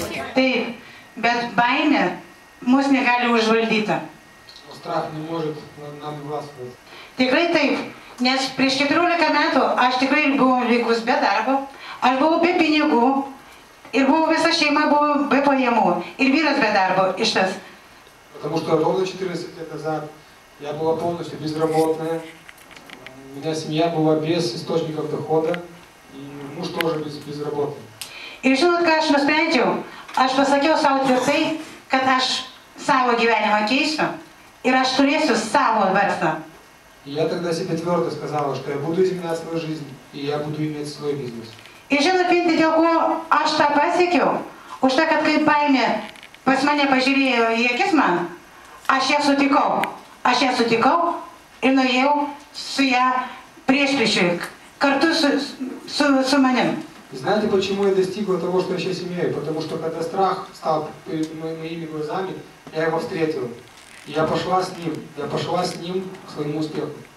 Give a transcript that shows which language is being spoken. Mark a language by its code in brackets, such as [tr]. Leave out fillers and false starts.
[lt] Taip, bet baimė mus negali užvaldyti. [ru] Страх не может нам властвовать. [lt] Tikrai taip, nes prieš 14 metų aš tikrai buvau likus be darbo, aš buvau be pinigų ir visa šeima buvo be pajamų ir vyras be darbo ištas. [ru] Потому что ровно 14 лет назад я была полностью безработная, у меня семья была без источников дохода, и муж тоже безработный. [lt] Ir žinot, ką aš nusprendžiau? Aš pasakiau savo tvirtai, kad aš savo gyvenimą keisiu ir aš turėsiu savo verslą. [ru] И я тогда себе твердо сказала, что я буду изменять свою жизнь, и я буду иметь свой бизнес. [lt] Ir žinot, dėl ko aš tą pasiekiau? Už tai, kad kaip baimė pas mane pažiūrėjo į akis man, aš ją sutikau ir nuėjau su ją priešpriešiui, kartu su manim. [ru] Знаете, почему я достигла того, что я сейчас имею? Потому что когда страх стал перед моими глазами, я его встретила. И я пошла с ним к своему успеху.